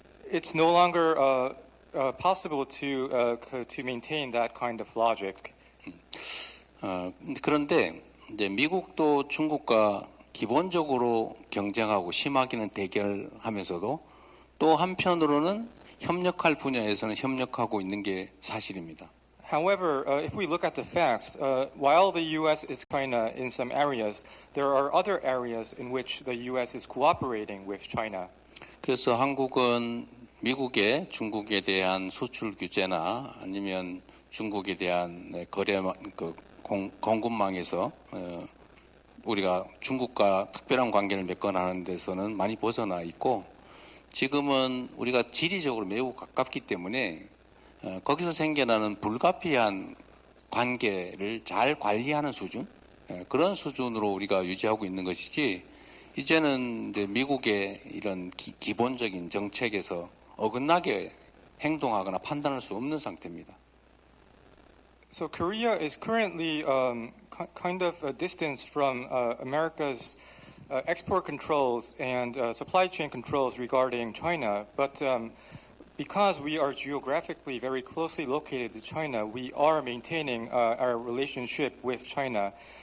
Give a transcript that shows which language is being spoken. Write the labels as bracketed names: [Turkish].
[English] It's no longer possible to maintain that kind of logic. [Korean] 그런데 이제 미국도 중국과 기본적으로 경쟁하고 심하게는 대결하면서도 또 한편으로는 협력할 분야에서는 협력하고 있는 게 사실입니다. [English] However, if we look at the facts, while the U.S. is China in some areas, there are other areas in which the U.S. is cooperating with China. [Korean] 그래서 한국은 미국의 중국에 대한 수출 규제나 아니면 중국에 대한 거래 공급망에서 우리가 중국과 특별한 관계를 맺거나 데서는 많이 벗어나 있고 지금은 우리가 지리적으로 매우 가깝기 때문에 거기서 생겨나는 불가피한 관계를 잘 관리하는 수준 그런 수준으로 우리가 유지하고 있는 것이지 이제는 이제 미국의 이런 기본적인 정책에서 어긋나게 행동하거나 판단할 수 없는 상태입니다. [English] So Korea is currently kind of a distance from America's export controls and supply chain controls regarding China. But because we are geographically very closely located to China, we are maintaining our relationship with China.